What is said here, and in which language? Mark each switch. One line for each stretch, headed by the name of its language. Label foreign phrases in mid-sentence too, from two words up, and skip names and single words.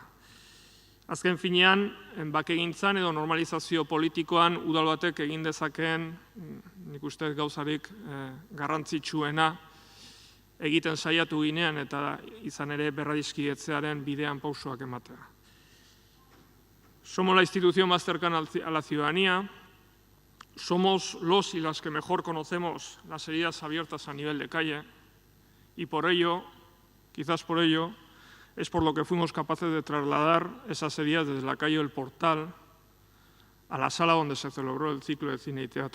Basque: Azken finean, bakegintzan edo normalizazio politikoan udal batek egin dezakeen, nik uste gauzarik garrantzitsuena egiten saiatu ginean eta izan ere berradizkietzearen bidean pausoak ematea.
Spanish: Somos la institución más cercana a la ciudadanía, somos los y las que mejor conocemos las heridas abiertas a nivel de calle y por ello, quizás por ello, es por lo que fuimos capaces de trasladar esas heridas desde la calle del Portal a la sala donde se celebró el ciclo de cine y teatro.